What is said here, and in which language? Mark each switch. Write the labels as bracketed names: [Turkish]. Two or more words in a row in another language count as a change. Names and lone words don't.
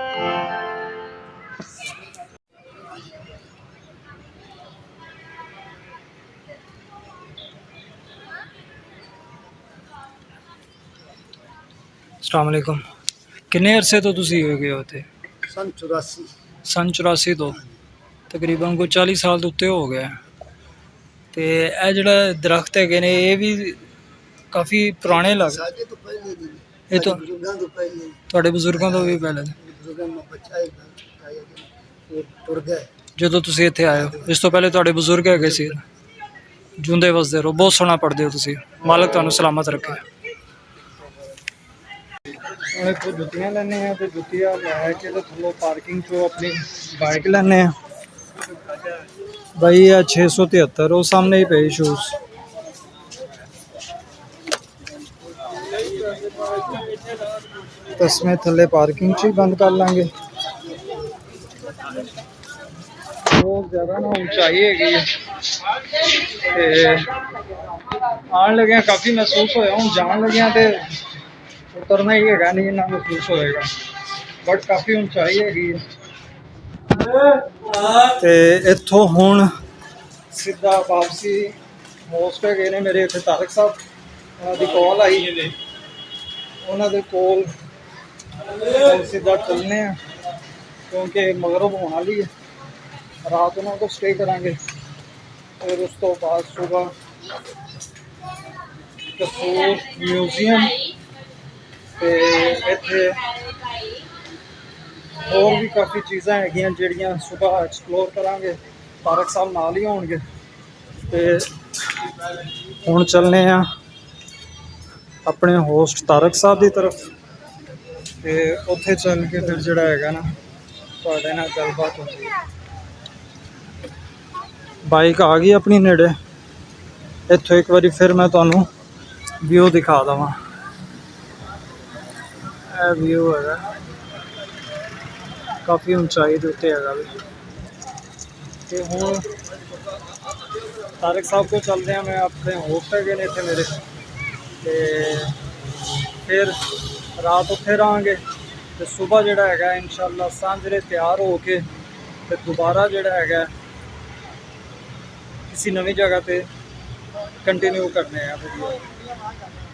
[Arabic] السلام عليكم. [Punjabi] ਕਿੰਨੇ ਅਰਸੇ ਤੋਂ ਤੁਸੀਂ ਹੋ ਗਏ ਹੋ ਤੇ? ਸੰਨ 84। ਸੰਨ 84 ਤੋਂ ਤਕਰੀਬਨ ਕੋਈ 40 ਸਾਲ ਤੋਂ ਉੱਤੇ ਹੋ ਗਿਆ। ते ਇਹ ਜਿਹੜਾ ਦਰਖਤ ਹੈਗੇ ਨੇ ਇਹ ਵੀ ਕਾਫੀ ਪੁਰਾਣੇ ਲੱਗ ਸਾਡੇ ਤੋਂ ਪਹਿਲੇ ਦੀ, ਇਹ ਤਾਂ ਬਜ਼ੁਰਗਾਂ ਤੋਂ ਪਹਿਲੇ, ਤੁਹਾਡੇ ਬਜ਼ੁਰਗਾਂ ਤੋਂ ਵੀ ਪਹਿਲੇ ਬਜ਼ੁਰਗਾਂ ਦਾ ਬੱਚਾ ਆਇਆ ਉਹ ਟੁਰ ਗਏ ਜਦੋਂ ਤੁਸੀਂ ਇੱਥੇ ਆਏ ਹੋ। ਇਸ ਤੋਂ ਪਹਿਲੇ ਤੁਹਾਡੇ ਬਜ਼ੁਰਗ ਹੈਗੇ ਸੀ। ਜੁੰਦੇ ਵਸਦੇ ਰਹੋ, ਬਹੁਤ ਸੋਹਣਾ ਪੜ੍ਹਦੇ ਹੋ ਤੁਸੀਂ, ਮਾਲਕ ਤੁਹਾਨੂੰ ਸਲਾਮਤ ਰੱਖੇ। ਹੁਣ ਇੱਥੋਂ ਜੁੱਤੀਆਂ ਲੈਣੇ ਆ ਤੇ ਜੁੱਤੀਆਂ ਲੈ ਕੇ ਤੇ ਥੱਲੋਂ ਪਾਰਕਿੰਗ ਚੋਂ ਆਪਣੀ ਬਾਈਕ ਲੈਣੇ ਆ। भाई 673 वो सामने ही पे शूज। ਤਸਮੇ ਥੱਲੇ ਪਾਰਕਿੰਗ ਚ ਹੀ ਬੰਦ ਕਰ ਲਾਂਗੇ। बहुत ज़्यादा ना ऊंचाई है आन लगे काफ़ी महसूस होया, हूँ जान लगे तो उतरना ही है नहीं इन्ना महसूस होएगा, बट काफ़ी ऊंचाई है। ਤੇ ਇੱਥੋਂ ਹੁਣ ਸਿੱਧਾ ਵਾਪਸੀ ਮੋਸਟ ਹੈਗੇ ਨੇ ਮੇਰੇ ਇੱਥੇ ਤਾਰਕ ਸਾਹਿਬ, ਉਹਨਾਂ ਦੀ ਕਾਲ ਆਈ, ਉਹਨਾਂ ਦੇ ਕੋਲ ਸਿੱਧਾ ਚੱਲਨੇ ਆ ਕਿਉਂਕਿ ਮਗਰਬ ਹੋਣ ਵਾਲੀ ਹੈ। ਰਾਤ ਉਹਨਾਂ ਕੋਲ ਸਟੇ ਕਰਾਂਗੇ, ਫਿਰ ਉਸ ਤੋਂ ਬਾਅਦ ਸੁਬਹ ਕਸੂਰ ਮਿਊਜ਼ੀਅਮ ਤੇ ਇੱਥੇ ਹੋਰ ਵੀ ਕਾफ़ी चीज़ां हैगियां ਜਿਹੜੀਆਂ सुबह एक्सप्लोर करांगे। तारक साहब नाल ही होणगे ते हुण चलने आ अपने होस्ट तारक साहब की तरफ ते उत्थे चल के फिर जिहड़ा हैगा ना तुहाडे नाल गलबात होंदी है। ਬਾਈਕ ਆ ਗਈ ਆਪਣੀ ਨੇੜੇ, ਇੱਥੋਂ ਇੱਕ ਵਾਰੀ ਫਿਰ ਮੈਂ ਤੁਹਾਨੂੰ ਵਿਊ ਦਿਖਾ ਦੇਵਾਂ। ਇਹ व्यू हैगा काफ़ी ऊंचाई के उत्ते है। तो हूँ तारक साहब को चलते हैं, मैं अपने होस्ट है ने इतने मेरे ते फिर रात उत्थे रहांगे तो सुबह जोड़ा है इंशाअल्लाह सांझरे तैयार हो के तो दोबारा जोड़ा है किसी नवी जगह पे कंटिन्यू करने हैं।